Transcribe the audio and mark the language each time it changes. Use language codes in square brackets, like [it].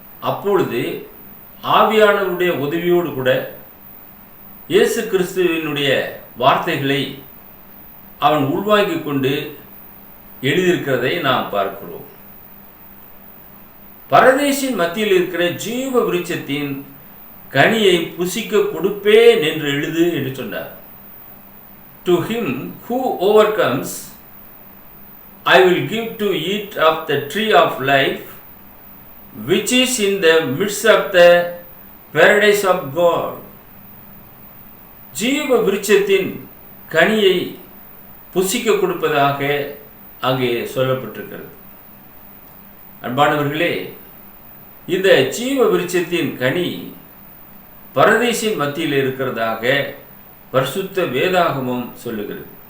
[ta] அப்பொழுது ஆவியானவருடைய உதவியோடு கூட இயேசு கிறிஸ்துவினுடைய வார்த்தைகளை அவன் உள்வாங்கிக் கொண்டு எழுதியிருக்கிறதை நாம் பார்க்கிறோம். பரதேசின் மத்தியில் இருக்கிற ஜீவ விருட்சத்தின் கனியை புசிக்க கொடுப்பேன் என்று எழுது என்று சொன்னார். [en] To him who overcomes, I will give to eat of the tree of life, which is in the midst of the paradise of God. [ta] ஜீவ விருட்சத்தின் கனியை புசிக்க கொடுப்பதாக அங்கே சொல்லப்பட்டிருக்கிறது. அன்பானவர்களே, இந்த ஜீவ விருட்சத்தின் கனி பரதீசின் மத்தியில் இருக்கிறதாக பரிசுத்த வேதாகமம் சொல்லுகிறது.